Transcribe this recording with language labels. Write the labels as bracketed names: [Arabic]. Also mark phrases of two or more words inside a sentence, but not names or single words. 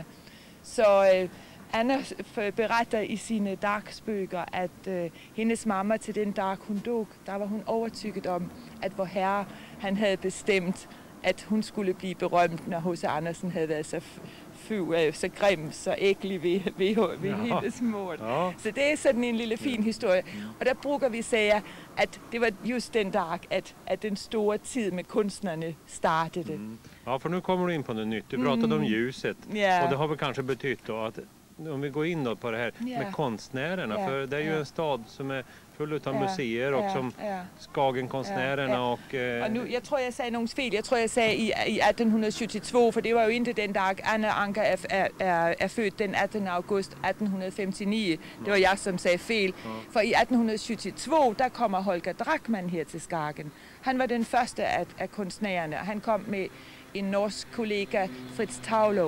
[Danish] Så Anna beretter i sine dagsbøger, at hendes mamma til den dag hun dog, der var hun overtykket om, at vor herre han havde bestemt, at hun skulle blive berømt, når H.C. Andersen havde været så grim, så æglig ved hendes mor. Ja. Så det er sådan en lille fin historie. Og der bruger vi sige, at det var just den dag, at den store tid med kunstnerne startede. [Swedish] Ja, för nu kommer du in på något nytt. Du pratade om ljuset. Yeah. Och det har väl kanske betytt då att om vi går in då på det här med konstnärerna, för det är ju en stad som är full av museer och som Skagenkonstnärerna och nu, [Danish] jeg tror, jeg sagde nogle fejl. Jeg tror, jeg sagde i 1872, for det var jo ikke den dag, Anna Anker er født den 18. august 1859. Det var jeg, som sagde fejl. For i 1872, der kommer Holger Drachmann her til Skagen. Han var den første af kunstnærerne, og han kom med en norsk kollega, Fritz Taulo.